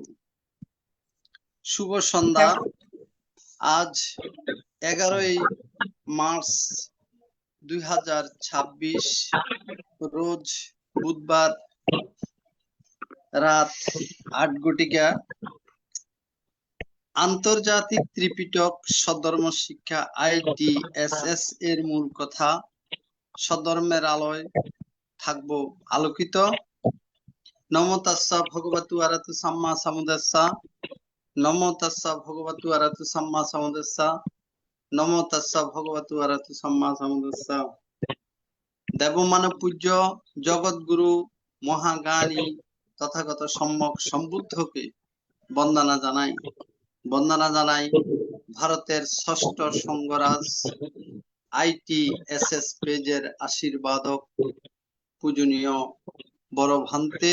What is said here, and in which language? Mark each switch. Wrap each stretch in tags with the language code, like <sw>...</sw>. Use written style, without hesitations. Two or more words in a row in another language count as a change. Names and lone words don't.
<bn>শুভ সন্ধ্যা। আজ 11ই মার্চ 2026, রোজ বুধবার, রাত 8 ঘটিকা। আন্তর্জাতিক ত্রিপিটক সধর্ম শিক্ষা ITSS এর মূল কথা। সধর্মের আলোয় থাকবো আলোকিত।</bn> <pi>নমো তাস্সা ভগবতু আরহাতু সাম্মা সাম্বুদ্দাস্সা। নমো তাস্সা ভগবতু আরহাতু সাম্মা সাম্বুদ্দাস্সা। নমো তাস্সা ভগবতু আরহাতু সাম্মা সাম্বুদ্দাস্সা।</pi> <bn>দেবমানব পূজ্য জগৎগুরু মহাজ্ঞানী তথাগত সম্যক সম্বুদ্ধকে বন্দনা জানাই। বন্দনা জানাই ভারতের ষষ্ঠ সঙ্গরাজ ITSS পেজের আশীর্বাদক পূজনীয় বড় ভান্তে।</bn>